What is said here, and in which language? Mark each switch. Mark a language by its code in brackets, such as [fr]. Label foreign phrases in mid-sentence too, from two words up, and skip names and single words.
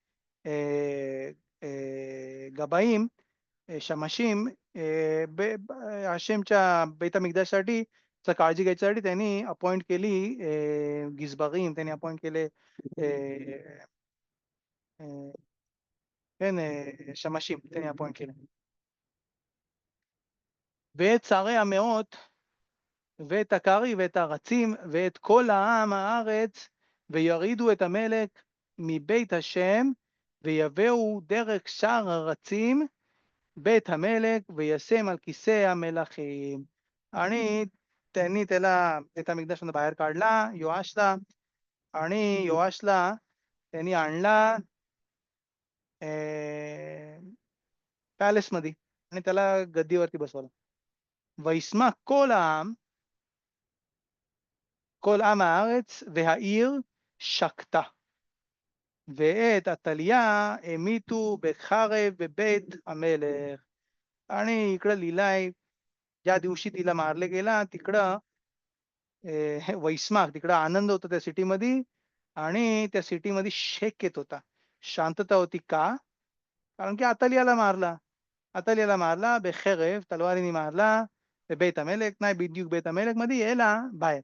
[mr] गबाईम शमाशीम हशेमच्या बेत मिकदासाठी काळजी घ्यायच्यासाठी त्यांनी अपॉइंट केली गिजबागीम त्यांनी अपॉइंट केले शमाशीम त्यांनी अपॉइंट केले. [he] ואת שרי המאות ואת הקרי ואת הארצים ואת כל העם הארץ וירידו את המלך מבית השם ויביאו דרך שער הרצים בית המלך וישם על כיסא המלכים. [mr] आणि त्यांनी त्याला त्या मिकदाशमधून बाहेर काढला योआशला आणि योआशला त्यांनी आणला पॅलेस मध्ये आणि त्याला गद्दीवरती बसवलं. [he] וישמח כל עם הארץ והעיר שקטה ואת עתליה המיתו בחרב בבית המלך. [mr] आणि इकडं लिहिलंय ज्या दिवशी तिला मारले गेला तिकडं वैस्माक तिकडं आनंद होता त्या सिटीमध्ये आणि त्या सिटीमध्ये शेक येत होता शांतता होती का कारण की अतलियाला मारला बेखेरेव तलवारीने मारला [he] בית המלך [mr] नाही बिद्युक [he] בית המלך [mr] मध्ये यायला बाहेर.